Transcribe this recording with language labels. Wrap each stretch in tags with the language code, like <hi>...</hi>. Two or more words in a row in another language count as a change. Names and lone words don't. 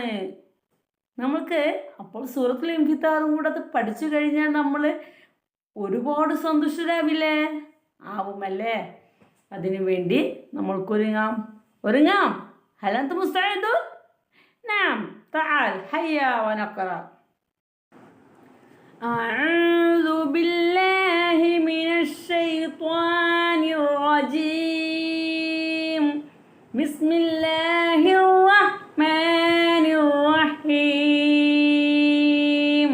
<ml>നമ്മൾക്ക് അപ്പോൾ സൂറത്തുൽ ഇൻഫിത്താറും കൂടെ അത് പഠിച്ചു കഴിഞ്ഞാൽ നമ്മൾ ഒരുപാട് സന്തുഷ്ടരാവില്ലേ? ആവുമല്ലേ? അതിനു വേണ്ടി നമ്മൾക്കൊരുങ്ങാം.</ml> <ar>هل أنتم مستعدون؟ نعم، تعال هيا ونقرأ. أعوذ بالله من الشيطان الرجيم. بسم الله الرحمن الرحيم.</ar>